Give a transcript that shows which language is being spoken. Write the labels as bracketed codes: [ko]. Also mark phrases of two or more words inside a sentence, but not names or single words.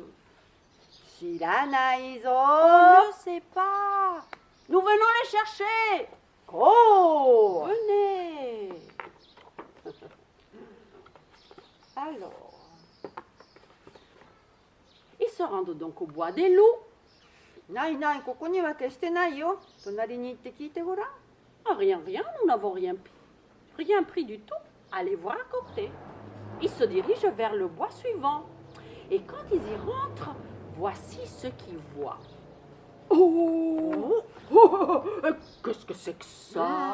[ja] 知らないぞ. [fr] on ne sait pas. Nous venons les chercher. Oh. Venez. Alors, ils se rendent donc au bois des loups. [ja] ないない、ここには決してないよ。隣に行って聞いてごらん。 [fr] Ah, rien, nous n'avons rien pris du tout. Allez voir à côté. Ils se dirigent vers le bois suivant. Et quand ils y rentrent, voici ce qu'ils voient. Oh, qu'est-ce que c'est que ça?